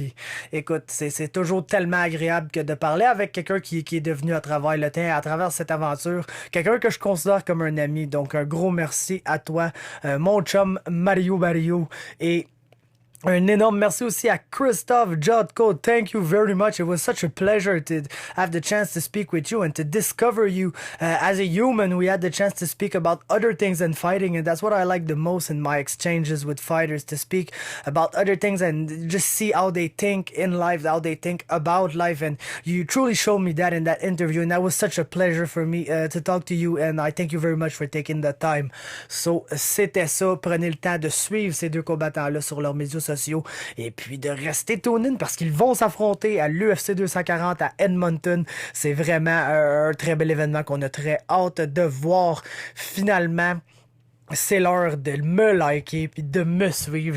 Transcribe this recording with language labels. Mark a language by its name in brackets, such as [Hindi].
[French] Puis, écoute, c'est toujours tellement agréable que de parler avec quelqu'un qui est devenu à travers le temps, à travers cette aventure, quelqu'un que je considère comme un ami. Donc un gros merci à toi, mon chum Mario Barrio, et un énorme merci aussi à Christophe Jotko. [English] Thank you very much. It was such a pleasure to have the chance to speak with you and to discover you as a human. We had the chance to speak about other things than fighting, and that's what I like the most in my exchanges with fighters, to speak about other things and just see how they think in life, how they think about life. And you truly showed me that in that interview, and that was such a pleasure for me to talk to you, and I thank you very much for taking the time. [French] So, c'était ça. Prenez le temps de suivre ces deux combattants-là sur leurs médias sociaux, et puis de rester [English] tuned in [French] parce qu'ils vont s'affronter à l'UFC 240 à Edmonton. C'est vraiment un très bel événement qu'on a très hâte de voir. Finalement, c'est l'heure de me liker puis de me suivre.